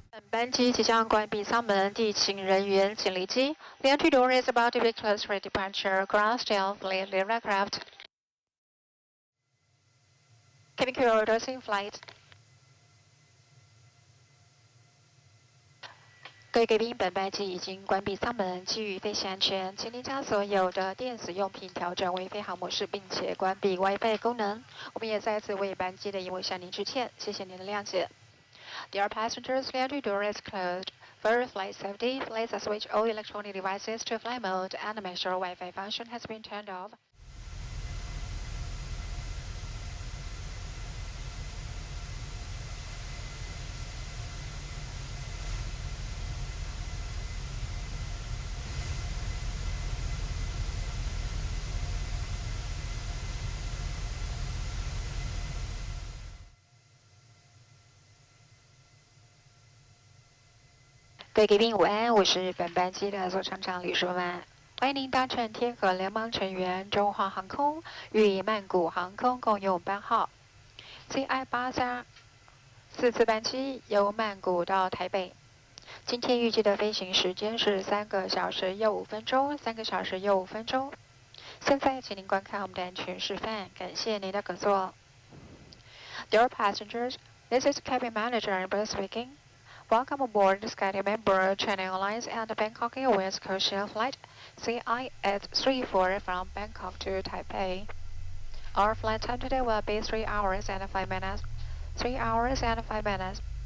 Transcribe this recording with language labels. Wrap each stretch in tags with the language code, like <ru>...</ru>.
<zh>班机即将关闭舱门，地勤人员请离机。</zh> <en>The entry door is about to be closed for departure. Ground staff leave the aircraft. Cabin crew orders in flight.</en> <zh>各位贵宾，本班机已经关闭舱门，基于飞行安全，请您将所有的电子用品调整为飞行模式，并且关闭 WiFi 功能。我们也再次为班机的延误向您致歉，谢谢您的谅解。</zh> <en>Dear passengers, the entry door is closed. For flight safety, please switch all electronic devices to flight mode and make sure Wi-Fi function has been turned off.</en> <zh>各位贵宾午安，我是本班机的座舱长吕淑曼，欢迎您搭乘天河联盟成员中华航空与曼谷航空共用班号 CI884次班机，由曼谷到台北。今天预计的飞行时间是3个小时又5分钟，3个小时又5分钟。现在，请您观看我们的安全示范，感谢您的合作。</zh> <en>Dear passengers, this is Cabin Manager Bruce speaking. Welcome aboard SkyTeam member China Airlines and Bangkok Airways codeshare flight CI834 from Bangkok to Taipei. Our flight time today will be 3 hours and 5 minutes. 3 hours and 5 minutes.</en>